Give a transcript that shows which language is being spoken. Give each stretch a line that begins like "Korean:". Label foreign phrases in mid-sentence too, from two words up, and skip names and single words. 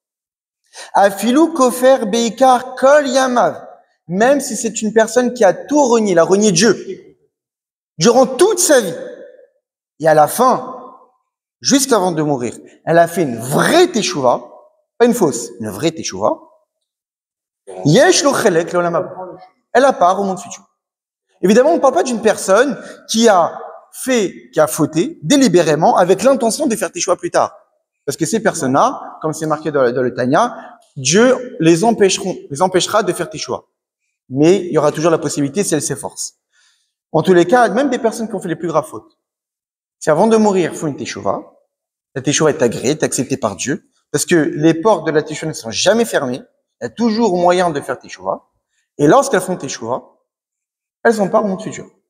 Hebrew: אפילו כופר בעיקר כל ימיו.
French: Même si c'est une personne qui a tout renié, il a renié Dieu. Durant toute sa vie. Et à la fin, juste avant de mourir, elle a fait une vraie teshuva, pas une fausse, une vraie teshuva.
Hebrew: יש לו חלק לעולם הבא.
French: Elle a part au monde futur. Évidemment, on ne parle pas d'une personne qui a fauté délibérément avec l'intention de faire teshuva plus tard. Parce que ces personnes-là, comme c'est marqué dans le Tanya, Dieu les empêchera de faire teshuva. Mais il y aura toujours la possibilité si elles s'efforcent. En tous les cas, même des personnes qui ont fait les plus graves fautes, si avant de mourir, font une teshuva, la teshuva est agréée, est acceptée par Dieu, parce que les portes de la teshuva ne sont jamais fermées, il y a toujours moyen de faire teshuva, et lorsqu'elles font teshuva, elles ont part au monde futur.